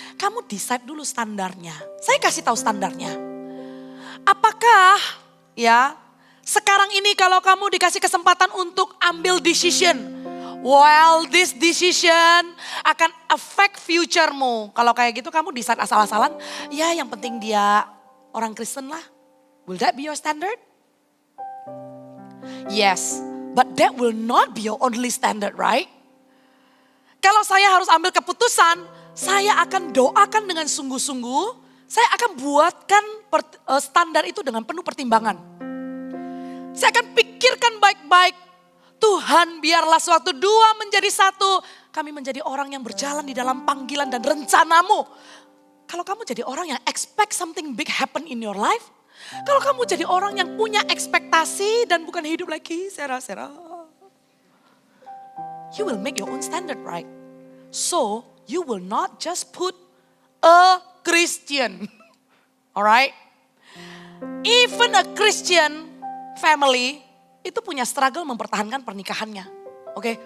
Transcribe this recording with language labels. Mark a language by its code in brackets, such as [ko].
[id] Kamu decide dulu standarnya. Saya kasih tahu standarnya. Apakah ya sekarang ini kalau kamu dikasih kesempatan untuk ambil decision, [en] well this decision [id] akan affect future-mu. Kalau kayak gitu kamu decide asal-asalan, ya yang penting dia orang Kristen lah. [en] Will that be your standard? Yes, but that will not be your only standard, right? [id] Kalau saya harus ambil keputusan, saya akan doakan dengan sungguh-sungguh. Saya akan buatkan standar itu dengan penuh pertimbangan. Saya akan pikirkan baik-baik. Tuhan biarlah sewaktu dua menjadi satu. Kami menjadi orang yang berjalan di dalam panggilan dan rencanamu. Kalau kamu jadi orang yang [en] expect something big happen in your life. [id] Kalau kamu jadi orang yang punya ekspektasi dan bukan hidup lagi sera-sera. [en] You will make your own standard, right? So, you will not just put a Christian. Alright? Even a Christian family [id] itu punya [en] struggle [id] mempertahankan pernikahannya. [en] Okay?